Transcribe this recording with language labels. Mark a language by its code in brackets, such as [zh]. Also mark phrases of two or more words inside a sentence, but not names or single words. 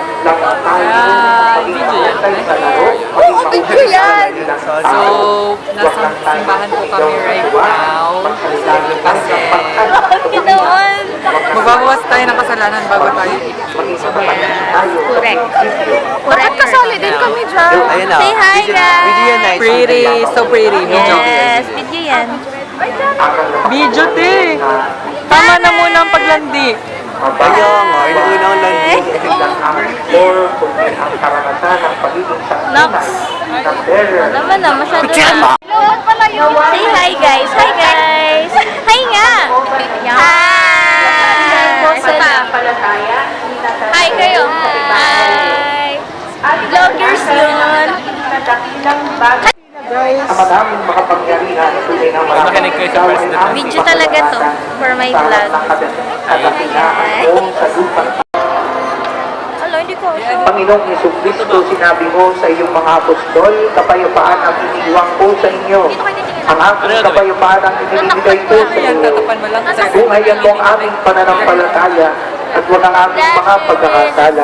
[tl] Video yan! So, nasa simbahan po kami [en] right now. [tl] Kasi, magbabawas tayo ng kasalanan bago tayo [en] Correct. Correct. [tl] Kasali din kami dyan. Ayun na. [en] Say hi, guys. Video nice. pretty, so pretty. Video. Yes, [tl] video yan. Video, te! Tama na muna ang paglandi. Kaya nga, inuuna ang landi. Nox. Naman na, masyado na. [en] Say hi, guys. Hi, guys. Hi nga. Hi. [tl] Hi kayo. Hi. Vloggers yun. Makinig kayo sa president. Video talaga to [en] for my vlog. [tl] Hi. Hello, hindi ko sure. Panginoong Jesucristo, sinabi mo sa iyong mga apostol, kapayapaan ang iniiwan ko sa inyo. Ang aking kapayapaan ang inibigay ko sa Ayan, inyo. tatapan mo lang sa Bungayan mo ang aming pananampalataya at huwag ang aming mga pagkakasala.